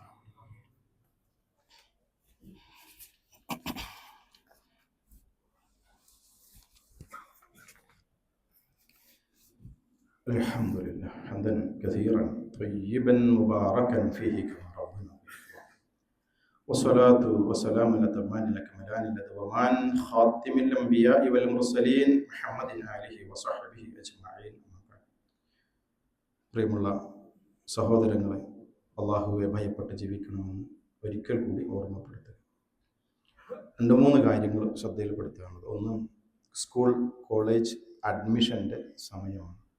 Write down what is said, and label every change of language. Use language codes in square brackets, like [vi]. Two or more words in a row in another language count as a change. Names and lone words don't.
[ar] الحمد لله حمدا كثيرا طيبا مباركا فيه كما ربنا والصلاة والسلام الأتمان الأكملان الأدومان خاتم الأنبياء والمرسلين محمد آله وصحبه أجمعين. [ml] പ്രിയമുള്ള സഹോദരങ്ങളെ, അള്ളാഹുവെ ഭയപ്പെട്ട് ജീവിക്കണമെന്ന് ഒരിക്കൽ കൂടി ഓർമ്മപ്പെടുത്തുക. 2-3 കാര്യങ്ങൾ ശ്രദ്ധയിൽപ്പെടുത്തുകയാണ്. ഒന്ന്, സ്കൂൾ കോളേജ് അഡ്മിഷൻ്റെ സമയമാണ്.